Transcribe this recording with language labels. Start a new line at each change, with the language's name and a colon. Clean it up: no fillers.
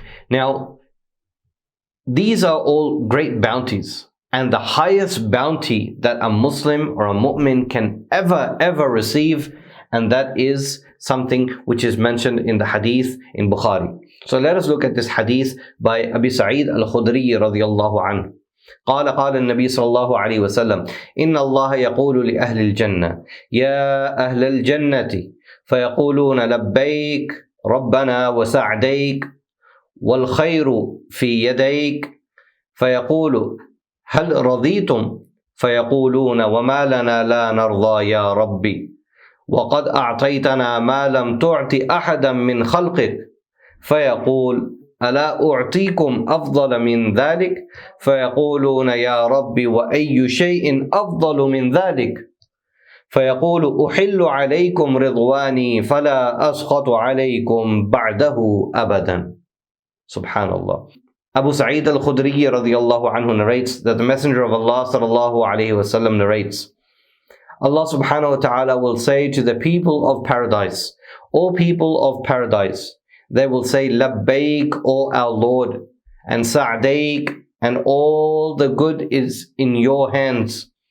English: Now, these are all great bounties. And the highest bounty that a Muslim or a mu'min can ever receive, and that is something which is mentioned in the hadith in Bukhari. So let us look at this hadith by Abi Sa'id al-Khudri radiyallahu anhu.
Arabic: قال النبي صلى الله عليه وسلم إن الله يقول لأهل الجنة يا أهل الجنة فيقولون لبيك ربنا وسعديك والخير في يديك فيقول هل رضيتم فيقولون وما لنا لا نرضى يا ربي وقد أعطيتنا ما لم تعط أحدا من خلقك فيقول ألا أعطيكم أفضل من ذلك فيقولون يا ربي وأي شيء أفضل من ذلك فيقول أحل عليكم رضواني فلا أسخط عليكم بعده أبدا. Subhanallah.
English: Abu Sa'id al-Khudri radiyallahu anhu narrates that the Messenger of Allah sallallahu alayhi wasallam narrates, Allah subhanahu wa ta'ala will say to the people of paradise, O people of paradise, they will say, Labbaik, O our Lord, and Sa'daik, and all the good is in your hands.